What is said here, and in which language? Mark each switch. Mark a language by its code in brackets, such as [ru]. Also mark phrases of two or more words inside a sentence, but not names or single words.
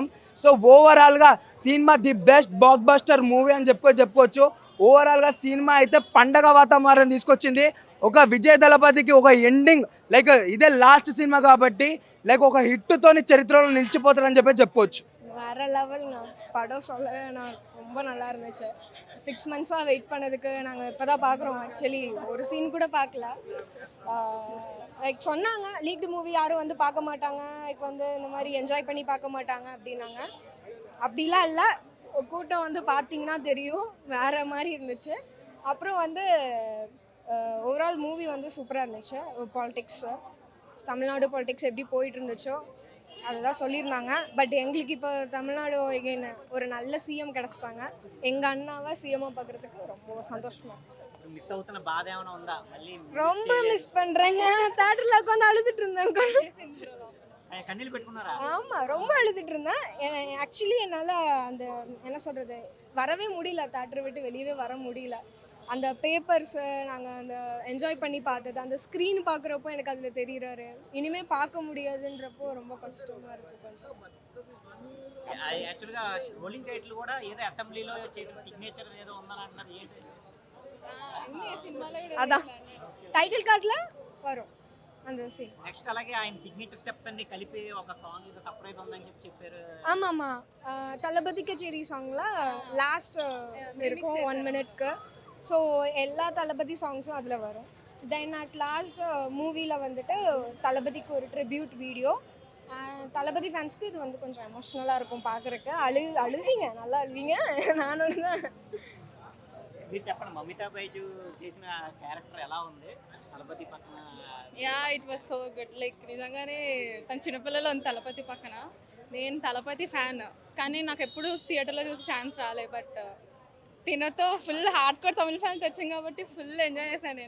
[te] సో ఓవరాల్గా సినిమా [en] the best blockbuster movie [te] అని చెప్పుకోవచ్చు. ఓవరాల్గా సినిమా అయితే పండగ వాతావరణం తీసుకొచ్చింది. ఒక విజయ్ దళపతికి ఒక ఎండింగ్, లైక్ ఇదే లాస్ట్ సినిమా కాబట్టి లైక్ ఒక హిట్తోని చరిత్రలో నిలిచిపోతారని చెప్పుకోవచ్చు. [en] next level. [ta] படம் சொல்ல ரொம்ப நல்லா இருந்துச்சு. 6 monthஸாக வெயிட் பண்ணதுக்கு நாங்கள் இப்போ தான் பார்க்குறோம். ஆக்சுவலி ஒரு சீன் கூட பார்க்கல. லைக் சொன்னாங்க [en] leaked movie [ta] யாரும் வந்து பார்க்க மாட்டாங்க, லைக் வந்து இந்த மாதிரி என்ஜாய் பண்ணி பார்க்க மாட்டாங்க அப்படின்னாங்க. அப்படிலாம் இல்லை, கூட்டம் வந்து பார்த்தீங்கன்னா தெரியும், வேறு மாதிரி இருந்துச்சு. அப்புறம் வந்து [en] overall movie [ta] வந்து சூப்பராக இருந்துச்சு. பாலிடிக்ஸு, தமிழ்நாடு பாலிடிக்ஸ் எப்படி போயிட்டு இருந்துச்சோ அதுதான் சொல்லியிருந்தாங்க. பட் எங்களுக்கு இப்போ தமிழ்நாடு ஒரு நல்ல சிஎம் கிடச்சிட்டாங்க. எங்கள் அண்ணாவை சிஎம்மாக பார்க்குறதுக்கு ரொம்ப சந்தோஷமா. [te] మిస్ అవుతున్న బాధ ఏమైనా ఉందా? మళ్ళీ [ta] ரொம்ப மிஸ் பண்ணுறேங்க. தேட்டரில் உட்காந்து அழுதுட்டு இருந்தேன். [te] కన్నీళ్ళు పెట్టుకున్నారా? [ta] ஆமாம், ரொம்ப அழுதுட்டு இருந்தேன். ஆக்சுவலி என்னால் அந்த என்ன சொல்கிறது வரவே முடியல, தேட்டரை விட்டு வெளியவே வர முடியல. [en] the papers [ta] நாங்கள் அந்த என்ஜாய் பண்ணி பார்த்தது, அந்த ஸ்க்ரீன் பார்க்குறப்போ எனக்கு அதில் தெரிகிறாரு. இனிமேல் பார்க்க முடியாதுன்றப்போ ரொம்ப கஷ்டமாக இருக்குது கொஞ்சம். [te] యాక్చువల్గా [en] rolling title [te] కూడా ఏదో అసెంబ్లీలో చేసిన సిగ్నేచర్ ఏదో ఉందని అంటున్నారు, ఏంటి? [ta] அதான் [en] title card [ta] வரும் அந்த சீன். [te] నెక్స్ట్ అలాగే ఆయన [en] signature steps [te] అన్ని కలిపి ఒక సాంగ్ ఏదో సర్ప్రైజ్ ఉందని చెప్పారు. [ta] ஆமாம்மா, தளபதி கச்சேரி சாங்கில் லாஸ்ட் இருக்கும் 1 minute. ஸோ எல்லா தளபதி சாங்ஸும் அதில் வரும். [en] then at last movie [ta] வந்துட்டு தளபதிக்கு ஒரு [en] tribute video. [ta] தளபதி [en] fans [ta] இது வந்து கொஞ்சம் எமோஷ்னலாக இருக்கும் பார்க்குறக்கு. அழுவீங்க, நல்லா அழுவீங்க. நானும் தான். [te] మీరు చెప్పండి, మమితా బైజు చేసిన క్యారెక్టర్ ఎలా ఉంది తలపతి పక్కన? [en] it was so good. [te] లైక్ నిజంగానే తన చిన్నపిల్లలు ఉంది తలపతి పక్కన. నేను తలపతి ఫ్యాన్, కానీ నాకు ఎప్పుడు థియేటర్లో చూసి ఛాన్స్ రాలే. బట్ తినతో [en] full hardcore [te] తమిళ ఫ్యాన్స్ వచ్చాను కాబట్టి [en] full enjoy [te] చేశాను నేను.